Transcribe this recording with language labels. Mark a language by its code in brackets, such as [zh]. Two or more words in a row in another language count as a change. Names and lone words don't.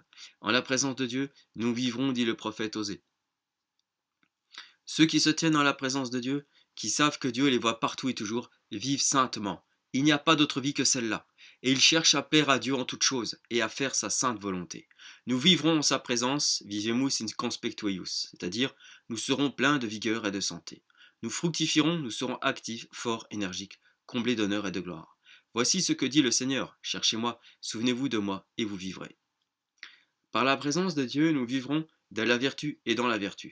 [fr] En la présence de Dieu, nous vivrons, dit le prophète Osée. Ceux qui se tiennent en la présence de Dieu, qui savent que Dieu les voit partout et toujours, vivent saintement. Il n'y a pas d'autre vie que celle-là. Et ils cherchent à plaire à Dieu en toutes choses et à faire sa sainte volonté. Nous vivrons en sa présence, [la] vivemus in conspectueius, [fr] c'est-à-dire nous serons pleins de vigueur et de santé. Nous fructifierons, nous serons actifs, forts, énergiques, comblés d'honneur et de gloire. Voici ce que dit le Seigneur, cherchez-moi, souvenez-vous de moi, et vous vivrez. Par la présence de Dieu, nous vivrons de la vertu et dans la vertu.